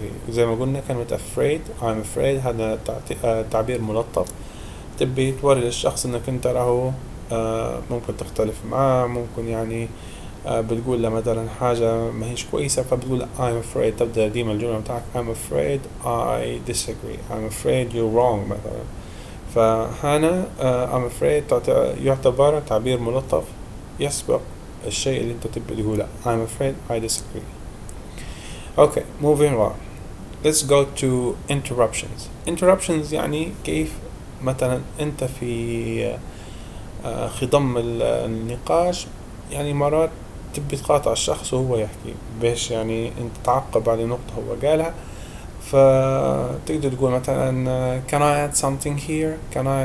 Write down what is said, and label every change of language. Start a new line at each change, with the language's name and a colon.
Arabic: زي ما قلنا كلمة afraid،
English: I'm afraid
Arabic: هذا تعبير ملطف، تبي توري للشخص انك انت راهو ممكن تختلف معاه، ممكن يعني بتقول له مثلا حاجة ما هيش كويسة، فبتقول I'm afraid، تبدأ ديما الجملة بتاعك
English: I'm afraid I disagree، I'm afraid you're wrong
Arabic: مثلا. فهنا
English: I'm afraid
Arabic: يعتبر تعبير ملطف يسبق الشيء اللي انت تبي تقوله.
English: I'm afraid I disagree. okay moving on, let's go to interruptions.
Arabic: يعني كيف مثلا انت في خضم النقاش، يعني مرات تبي تقاطع الشخص وهو يحكي باش يعني انت تعقب على نقطة هو قالها، فتقدر تقول مثلا
English: can I add something here.